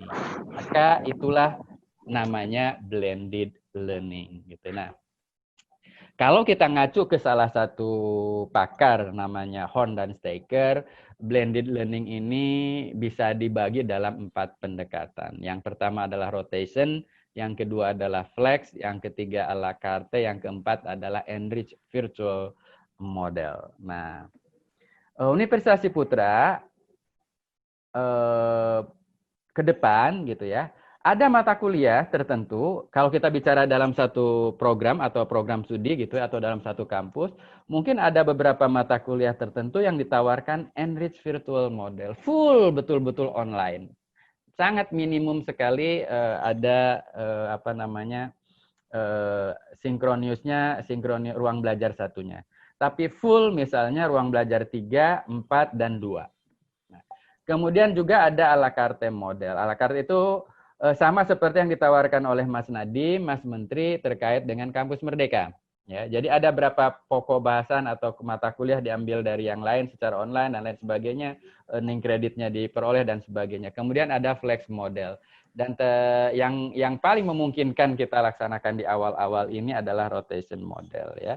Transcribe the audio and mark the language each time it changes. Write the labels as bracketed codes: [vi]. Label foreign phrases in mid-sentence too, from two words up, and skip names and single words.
[id] Maka itulah namanya [en] blended learning [id] gitu. Nah, kalau kita ngacu ke salah satu pakar namanya Horn dan Staker, [en] blended learning [id] ini bisa dibagi dalam 4 pendekatan. Yang pertama adalah rotation, yang kedua adalah flex, yang ketiga [fr] à la carte, [id] yang keempat adalah [en] enriched virtual model. [id] Nah, Universitas Ciputra ke depan gitu ya, ada mata kuliah tertentu, kalau kita bicara dalam satu program atau program studi gitu atau dalam satu kampus, mungkin ada beberapa mata kuliah tertentu yang ditawarkan [en] enriched virtual model, [id] full betul-betul online. Sangat minimum sekali ada sinkroniusnya, ruang belajar satunya. Tapi full misalnya ruang belajar 3, 4, dan 2. Nah, kemudian juga ada [fr] à la carte [id] model. [fr] À la carte [id] itu sama seperti yang ditawarkan oleh Mas Nadiem, Mas Menteri terkait dengan Kampus Merdeka. Ya, jadi ada berapa pokok bahasan atau mata kuliah diambil dari yang lain secara online dan lain sebagainya, earning kreditnya diperoleh dan sebagainya. Kemudian ada [en] flex model. [id] Dan yang paling memungkinkan kita laksanakan di awal-awal ini adalah [en] rotation model [id] ya.